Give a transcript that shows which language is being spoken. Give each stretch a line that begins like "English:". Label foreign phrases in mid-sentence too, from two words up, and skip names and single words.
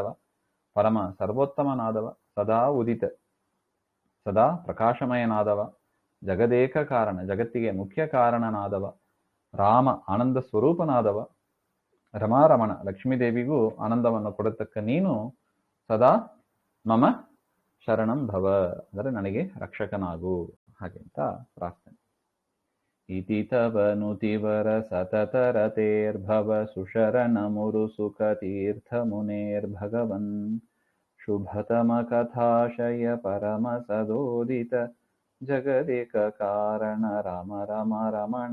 Kannada: ಪರಮ ಸರ್ವೋತ್ತಮನಾದವ. ಸದಾ ಉದಿತ, ಸದಾ ಪ್ರಕಾಶಮಯನಾದವ. ಜಗದೇಕ ಕಾರಣ, ಜಗತ್ತಿಗೆ ಮುಖ್ಯ ಕಾರಣನಾದವ. ರಾಮ, ಆನಂದ ಸ್ವರೂಪನಾದವ. ರಮಾರಮಣ, ಲಕ್ಷ್ಮೀದೇವಿಗೂ ಆನಂದವನ್ನು ಕೊಡತಕ್ಕ ನೀನು
Sanskrit: ಸದಾ ಮಮ ಶರಣಂ ಭವ
Kannada: ಅಂದರೆ ನನಗೆ ರಕ್ಷಕನಾಗು ಹಾಗೆ ಅಂತ ಪ್ರಾರ್ಥನೆ.
Sanskrit: ಇತಿ ತವ ನುತಿವರ ಸತತ ರತೇರ್ಭವ ಸುಶರಣಮುರು ಸುಖತೀರ್ಥ ಮುನೇರ್ಭಗವನ್ ಶುಭತಮ ಕಥಾಶಯ ಪರಮ ಸದೋದಿತ ಜಗದೇಕ ಕಾರಣ ರಾಮ ರಮ ರಮಣ.